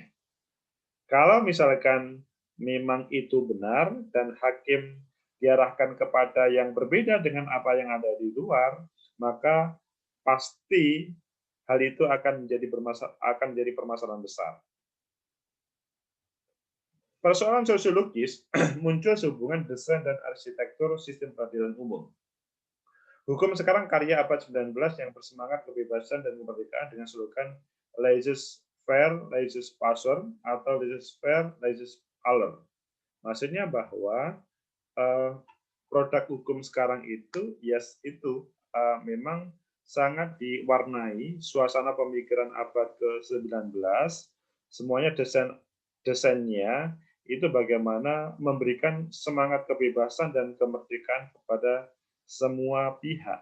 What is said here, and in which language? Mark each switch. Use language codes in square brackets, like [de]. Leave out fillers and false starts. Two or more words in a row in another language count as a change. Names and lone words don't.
[id] Kalau misalkan memang itu benar dan hakim diarahkan kepada yang berbeda dengan apa yang ada di luar, maka pasti hal itu akan menjadi permasalahan besar. Persoalan sosiologis muncul sehubungan desain dan arsitektur sistem peradilan umum. Hukum sekarang karya abad 19 yang bersemangat kebebasan dan kemerdekaan dengan slogan [fr] laissez-faire, laissez-passer, [id] atau [fr] laissez-faire, laissez-aller. [id] Maksudnya bahwa produk hukum sekarang itu, memang sangat diwarnai suasana pemikiran abad ke-19, semuanya desainnya itu bagaimana memberikan semangat kebebasan dan kemerdekaan kepada semua pihak.